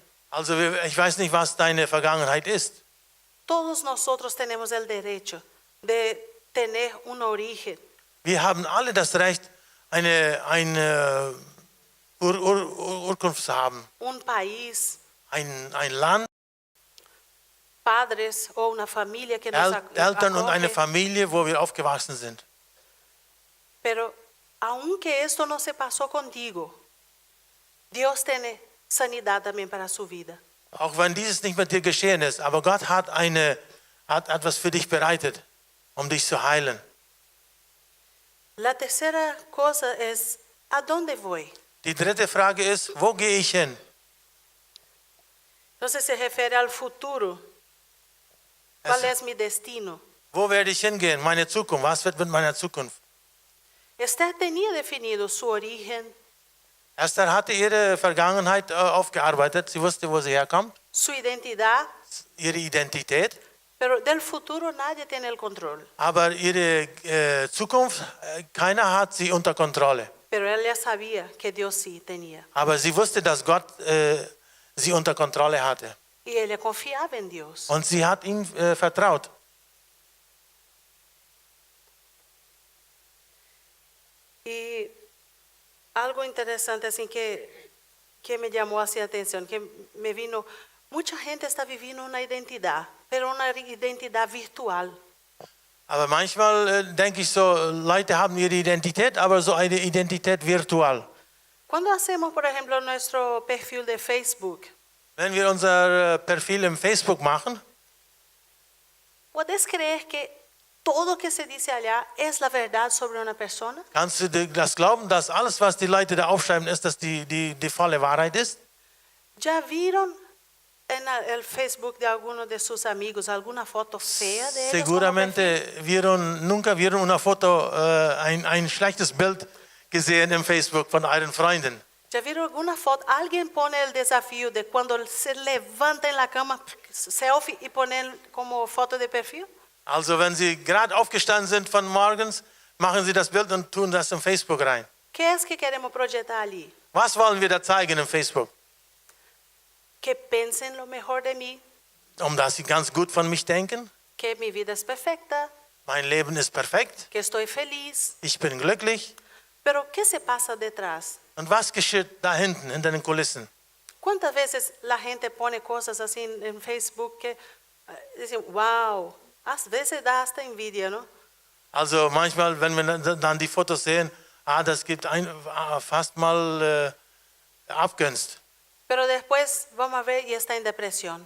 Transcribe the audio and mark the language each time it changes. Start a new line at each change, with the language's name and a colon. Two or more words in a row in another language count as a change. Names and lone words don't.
German: Also ich weiß nicht, was deine Vergangenheit ist.
Spanish: Todos nosotros tenemos el derecho de tener un origen.
German: Wir haben alle das Recht, eine Urkunft zu haben.
Spanish: Un país,
German: Ein Land,
Spanish: padres o una familia que nos
German: Eltern und eine
Spanish: acoge.
German: Familie, wo wir aufgewachsen sind.
Spanish: Pero aunque esto no se pasó contigo, Dios tiene sanidad también para su vida.
German: Auch wenn dieses nicht mit dir geschehen ist, aber Gott hat etwas für dich bereitet, um dich zu heilen.
Spanish: La tercera cosa es, ¿a dónde voy?
German: Die dritte Frage ist, wo gehe ich hin?
Spanish: Entonces se refiere al futuro. ¿Cuál es mi destino?
German: Wo werde ich hingehen? Meine Zukunft. Was wird mit meiner Zukunft?
Spanish: Esther tenía definido su origen,
German: Esther hatte ihre Vergangenheit aufgearbeitet. Sie wusste, wo sie herkommt,
Spanish: su identidad,
German: ihre Identität.
Spanish: pero del futuro nadie tiene el control.
German: Aber ihre Zukunft, keiner hat sie unter Kontrolle.
Spanish: Pero ella sabía que Dios sí tenía.
German: Aber sie wusste, dass Gott sie unter Kontrolle hatte.
Spanish: Y ella confiaba en Dios.
German: Und sie hat ihm vertraut.
Spanish: Y algo interesante así que me llamó hacia atención, que me vino, mucha gente está viviendo una identidad, pero una identidad virtual.
German: Aber manchmal denke ich so, Leute haben ihre Identität, aber so eine Identität virtual.
Spanish: Cuando hacemos, por ejemplo, nuestro perfil de Facebook,
German: Wenn wir unser Profil im Facebook machen,
Spanish: ¿puedes creer que todo que se dice allá es la verdad sobre una persona?
German: kannst du das glauben, dass alles, was die Leute da aufschreiben, ist, dass die volle Wahrheit ist?
Spanish: ¿Ya vieron en el Facebook de alguno de sus amigos alguna foto fea de ellos? como Seguramente nunca vieron una Foto,
German: ein schlechtes Bild gesehen im Facebook von euren Freunden.
Spanish: ¿Ya vieron alguna foto? Alguien pone el desafío de cuando se levanta en la cama, selfie y poner como foto de perfil.
German: Also wenn sie gerade aufgestanden sind von morgens, machen sie das Bild und tun das im Facebook rein.
Spanish: ¿Qué es que queremos proyectar allí?
German: Was wollen wir da zeigen im Facebook?
Spanish: Que piensen lo mejor de mí,
German: Dass sie ganz gut von mich denken.
Spanish: que mi vida es perfecta,
German: Mein Leben ist perfekt.
Spanish: que estoy feliz.
German: Ich bin glücklich.
Spanish: Pero ¿qué se pasa detrás?
German: Und was geschieht da hinten, hinter den Kulissen?
Spanish: ¿Cuántas veces la gente pone cosas así en Facebook que dicen, wow, a veces da hasta envidia, ¿no?
German: Also manchmal, wenn wir dann die Fotos sehen, das gibt fast mal Abgunst.
Spanish: Pero después vamos a ver y está en depresión.